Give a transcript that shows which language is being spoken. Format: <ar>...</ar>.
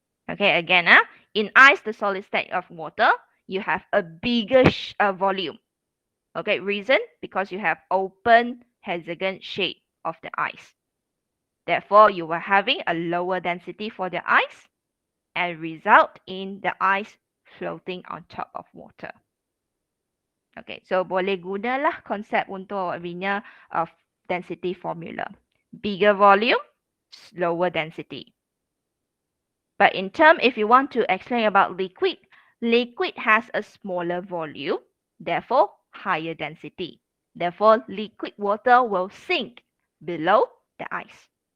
<en>Okay, again, in ice, the solid state of water, you have a bigger volume. Okay, reason? Because you have open hexagon shape of the ice. Therefore, you are having a lower density for the ice and result in the ice floating on top of water.</en> <ms>Okay, so boleh gunalah konsep untuk punya density formula.</ms> <en>Bigger volume, lower density. But in term, if you want to explain about liquid, liquid has a smaller volume, therefore higher density. Therefore, liquid water will sink below the ice.</en>